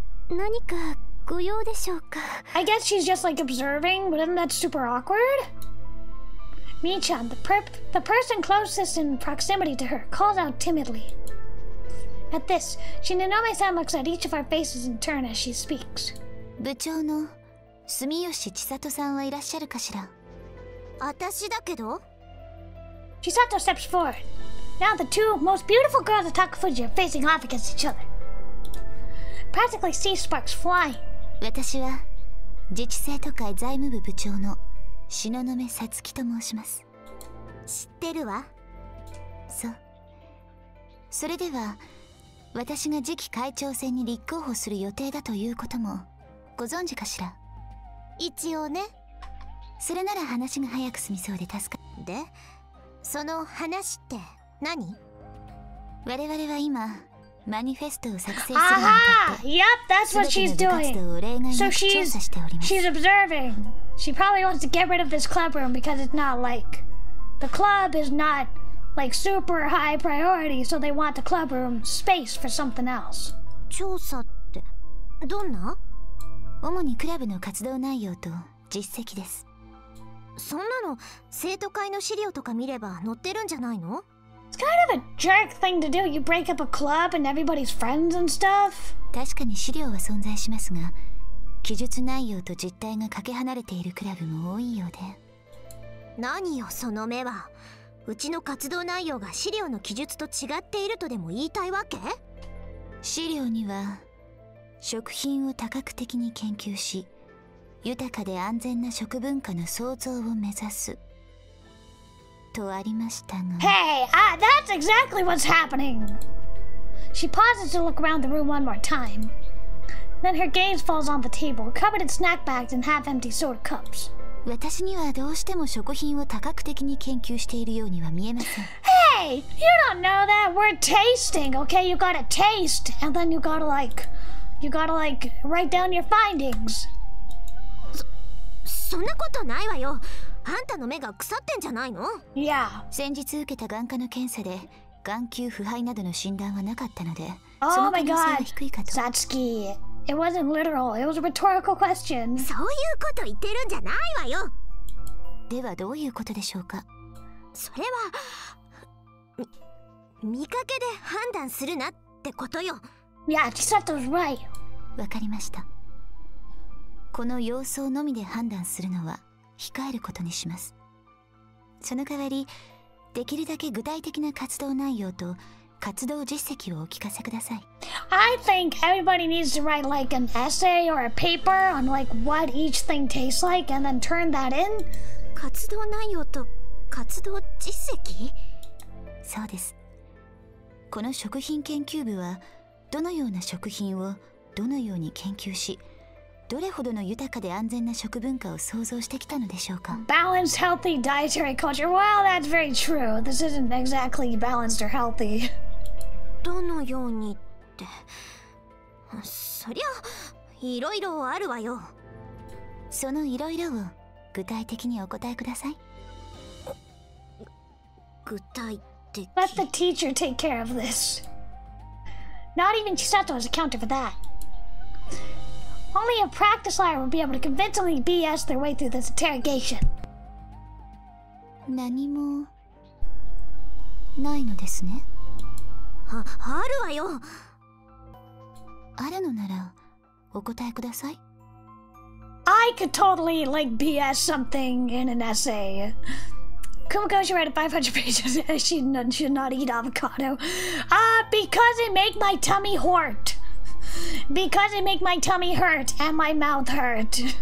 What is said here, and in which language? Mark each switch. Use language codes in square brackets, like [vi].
[ja] 何かご用でしょうか。 [en] I guess she's just like observing, but isn't that super awkward? Michan, the person closest in proximity to her, calls out timidly. At this, Shinonome-san looks at each of our faces in turn as she speaks. [ja] 部長の住吉千里さんはいらっしゃるかしら。私だけど。 [en] Chisato steps forward. Now the two most beautiful girls of Takafuji are facing off against each other. Practically see sparks flying. [ja] 私は自治生徒会財務部部長の東雲さつきと申します。知ってるわ。そう。それでは私が次期会長選に立候補する予定だということもご存知かしら。一応ね。それなら話が早く済みそうで助かる。で、その話って何？我々は今マニフェストを作成するにあたって [en] Yep, that's what she's doing. So she's observing. She probably wants to get rid of this clubroom because it's not like the club is not like super high priority, so they want the clubroom space for something else. [ja] 調査ってどんな？主にクラブの活動内容と実績です。そんなの生徒会の資料とか見れば載ってるんじゃないの？ [en] It's kind of a jerk thing to do. You break up a club and everybody's friends and stuff. [ja] 確かに資料は存在しますが、記述内容と実態がかけ離れているクラブも多いようで。何よその目は。うちの活動内容が資料の記述と違っているとでも言いたいわけ？資料には食品を多角的に研究し、豊かで安全な食文化の創造を目指すとありましたが。 [en] Hey, that's exactly what's happening. She pauses to look around the room one more time. Then her gaze falls on the table, covered in snack bags and half-empty soda cups. [ja] 私にはどうしても食品を多角的に研究しているようには見えません。 [en] Hey, you don't know that. We're tasting, okay? You gotta taste, and then you gotta like write down your findings. [ja] そんなことないわよ。あんたの目が腐ってんじゃないの？ [en] Yeah. [ja] 先日受けた眼科の検査で眼球腐敗などの診断はなかったので、そ [en] Oh [ja] の [en] my [ja] 可能性は [en] god. [ja] 低いかと。 [en] Satsuki, it wasn't literal. It was a rhetorical question. [ja] そういうこと言ってるんじゃないわよ。ではどういうことでしょうか？それは見かけで判断するなってことよ。 [en] Yeah, Chisato's right. [ja] わかりました。この様相のみで判断するのは控えることにします。その代わり、できるだけ具体的な活動内容と活動実績をお聞かせください。 [en] I think everybody needs to write like an essay or a paper on like what each thing tastes like and then turn that in. [ja] 活動内容と活動実績？そうです。この食品研究部はどのような食品をどのように研究し、どれほどの豊かで安全な食文化を創造してきたのでしょうか。 [en] Balanced, healthy dietary culture. Well, that's very true. This isn't exactly balanced or healthy. [ja] どのようにって、そりゃいろいろあるわよ。そのいろいろを具体的にお答えください。具体的。 [en] Let the teacher take care of this. Not even Chisato has accounted for that. Only a practice liar would be able to convincingly BS their way through this interrogation. [ja] 何もないのですね。あるわよ。あるのならお答えください。 [en] I could totally like BS something in an essay. Kumakko should write 500 pages. She should not eat avocado. Because it make my tummy hurt. Because it make my tummy hurt and my mouth hurt.